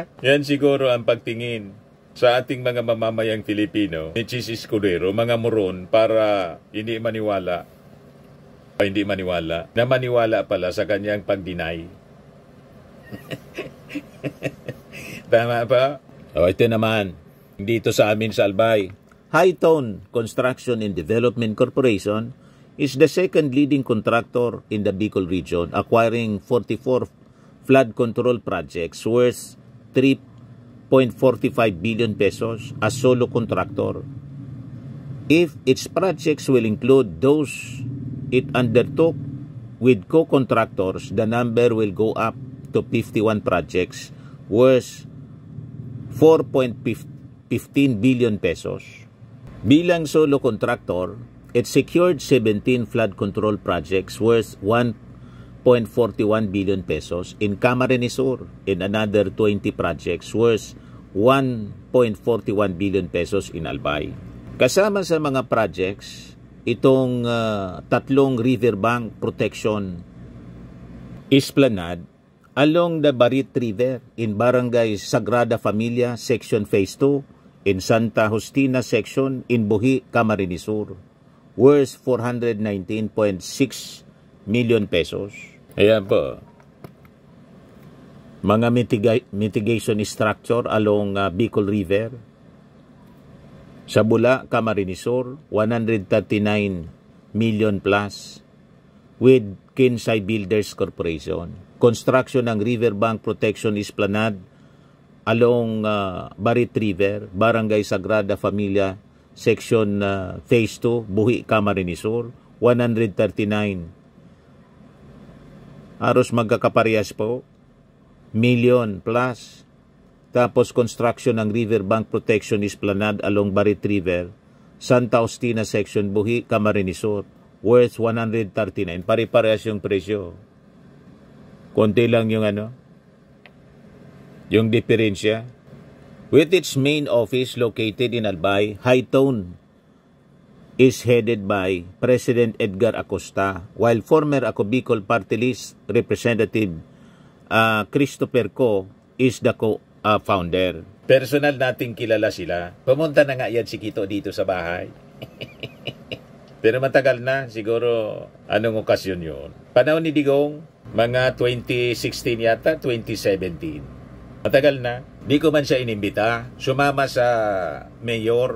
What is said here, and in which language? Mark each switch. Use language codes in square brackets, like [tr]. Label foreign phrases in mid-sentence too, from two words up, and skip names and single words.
[tl] Yan siguro ang pagtingin sa ating mga mamamayang Filipino ni Chis Escudero, mga moron, para hindi maniwala na maniwala pala sa kanyang pag-deny. Tama ba? O ito naman, dito sa amin sa Albay, [en] Hightone Construction and Development Corporation is the second leading contractor in the Bicol region, acquiring 44 flood control projects worth 3.45 billion pesos as solo contractor. If its projects will include those it undertook with co-contractors, the number will go up to 51 projects worth 4.15 billion pesos. [tl] Bilang solo contractor, [en] it secured 17 flood control projects worth 1.41 billion pesos in Camarines Sur and another 20 projects worth 1.41 billion pesos in Albay. [tl] Kasama sa mga projects, itong tatlong [en] riverbank protection esplanade along the Barit River in Barangay Sagrada Familia, Section Phase 2, in Santa Justina Section in Buhi, Camarines Sur, worth 419.6 million pesos. [tl] Ayan po. [en] Mga mitigation structure along Bicol River, sa Bula, Camarines Sur, 139 million plus with Kinsay Builders Corporation. Construction ng Riverbank Protection Esplanade along Barit River, Barangay Sagrada Familia, Section Phase 2, Buhi, Camarines Sur, 139. [tl] Halos magkakaparehas po, [en] million plus. Tapos construction ng Riverbank Protection Esplanade along Barit River, Santa Justina Section, Buhi, Camarines Sur, worth 139. [tl] Pare-parehas yung presyo. Konti lang yung yung diferensya. [en] With its main office located in Albay, Hightone is headed by President Edgar Acosta, while former Ako Bicol Party List Representative Christopher Co is the founder. [tl] Personal nating kilala sila. Pumunta na nga yan si Kito dito sa bahay. Pero matagal na, siguro anong okasyon yun? Panahon ni Digong, mga 2016 yata, 2017. Matagal na. Di ko man siya inimbita. Sumama sa mayor.